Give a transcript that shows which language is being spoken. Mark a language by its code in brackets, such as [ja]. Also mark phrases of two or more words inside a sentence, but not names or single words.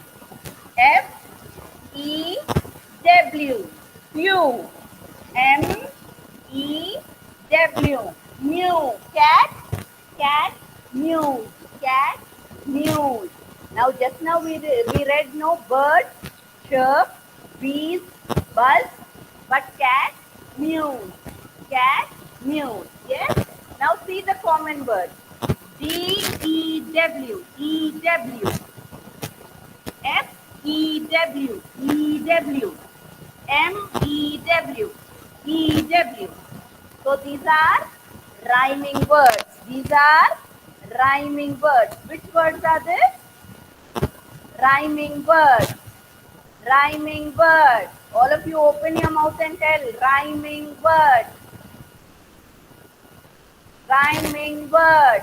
[en] F-E-W, few. M-E-W, mew. Cat, cat, mew. Cat, mew. Now just now we read no bird, chirp, bees, buzz, but cat, mew. Cat, mew. Yes? Now see the common word. D-E-W, E-W. F-E-W, E-W. M-E-W, E-W. So these are rhyming words. These are rhyming words. Which words are this? Rhyming words. Rhyming word. All of you open your mouth and tell. Rhyming word. Rhyming words.